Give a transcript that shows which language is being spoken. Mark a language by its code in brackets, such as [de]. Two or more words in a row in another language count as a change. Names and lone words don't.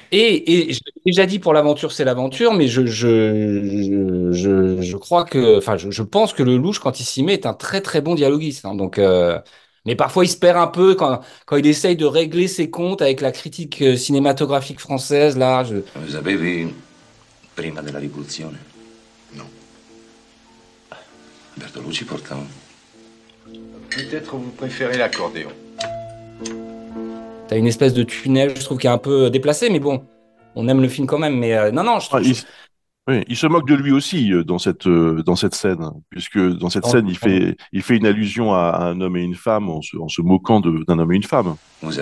[fr] Et je l'ai déjà dit pour l'aventure, c'est l'aventure, mais je crois que, enfin, je pense que Lelouch, quand il s'y met, est un très très bon dialoguiste, hein. Donc, mais parfois il se perd un peu quand il essaye de régler ses comptes avec la critique cinématographique française. Là, Vous avez vu prima della rivoluzione? No. [it] Bertolucci porta un... [fr] Peut-être vous préférez l'accordéon. t'as une espèce de tunnel, je trouve, qui est un peu déplacé, mais bon, on aime le film quand même. Mais non, non, je Ah, trouve. oui, il se moque de lui aussi dans cette scène, puisque dans cette scène, il fait une allusion à un homme et une femme en se moquant d'un homme et une femme.